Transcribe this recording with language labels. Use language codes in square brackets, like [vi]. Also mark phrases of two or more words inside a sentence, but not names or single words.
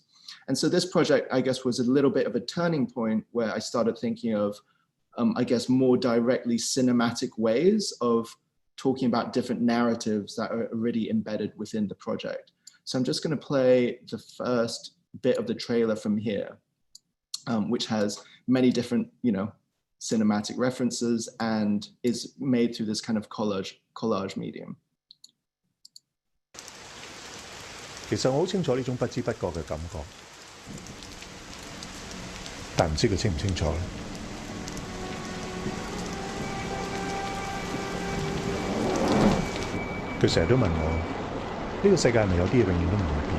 [en] And so this project, I guess, was a little bit of a turning point where I started thinking of, I guess, more directly cinematic ways of talking about different narratives that are already embedded within the project. So I'm just going to play the first bit of the trailer from here, which has many different, you know, cinematic references and is made through this kind of collage medium. [yue] 其實我好清楚呢種不知不覺嘅感覺，但唔知佢清唔清楚咧。佢成日都問我：呢個世界係咪有啲嘢永遠都唔會變？